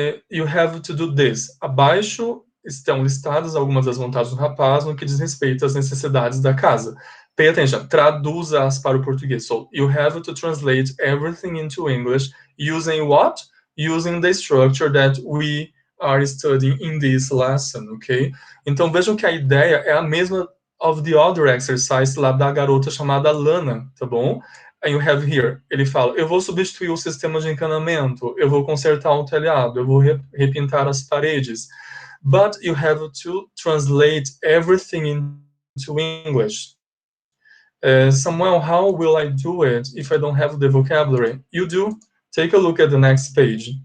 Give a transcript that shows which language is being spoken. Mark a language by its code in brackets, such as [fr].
[en] You have to do this. [pt] Abaixo estão listadas algumas das vontades do rapaz no que diz respeito às necessidades da casa. [en] Pay attention. [pt] Traduza-as para o português. [en] So, you have to translate everything into English using what? Using the structure that we are studying in this lesson, ok? [pt] Então, vejam que a ideia é a mesma [en] of the other exercise [pt] lá da garota chamada Lana, tá bom? [en] And you have here, [pt] ele fala, eu vou substituir o sistema de encanamento, eu vou consertar o telhado, eu vou repintar as paredes. [en] But you have to translate everything into English. Samuel, how will I do it if I don't have the vocabulary? You do. Take a look at the next page.